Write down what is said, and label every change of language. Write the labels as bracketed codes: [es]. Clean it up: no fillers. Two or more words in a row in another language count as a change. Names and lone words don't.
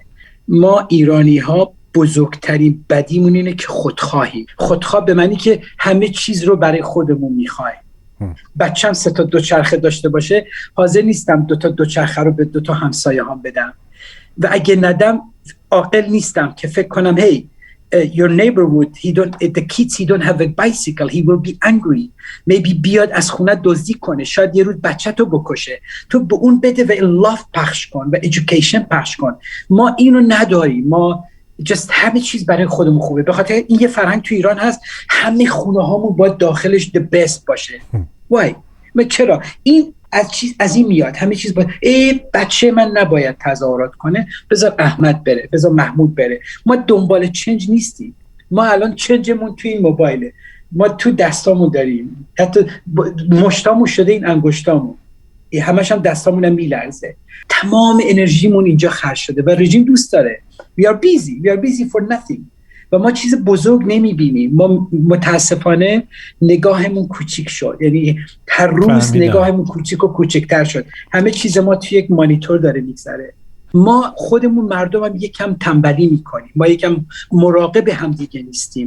[fa] ما ایرانی ها بزرگترین بدیمون اینه که خودخواهیم. خودخواه به معنی که همه چیز رو برای خودمون میخوایم. بچم 3 تا دوچرخه داشته باشه، حاضر نیستم 2 تا دوچرخه رو به 2 تا همسایه هم بدم و اگه ندم عاقل نیستم که فکر کنم [en] hey your neighborhood the kids he don't have a bicycle he will be angry, [fa] maybe بیاد از خونه دزدی کنه، شاید یه روز بچه تو بکشه، تو به اون بده و love پخش کن و education پخش کن. ما اینو نداریم. ما just همه چیز برای خودمون خوبه. به خاطر این یه فرهنگ تو ایران هست همه خونه هامون باید داخلش [en] the best [fa] باشه. why؟ چرا؟ این از این میاد همه چیز باید بچه من نباید تظاهرات کنه، بذار احمد بره، بذار محمود بره. ما دنبال چنج نیستیم. ما الان چنجمون توی این موبایله، ما تو دستامون داریم، حتی مشتامون شده این انگشتامون، همش هم دستامون هم میلرزه. تمام انرژیمون اینجا خرج شده و رژیم دوست داره [en] we are busy for nothing [fa] و ما چیز بزرگ نمیبینیم. ما متاسفانه نگاهمون کوچیک شد، یعنی هر روز نگاهمون کوچیک و کوچکتر شد. همه چیز ما توی یک مانیتور داره میگذره. ما خودمون مردم هم یکم تنبلی میکنیم، ما یکم مراقب هم دیگه نیستیم.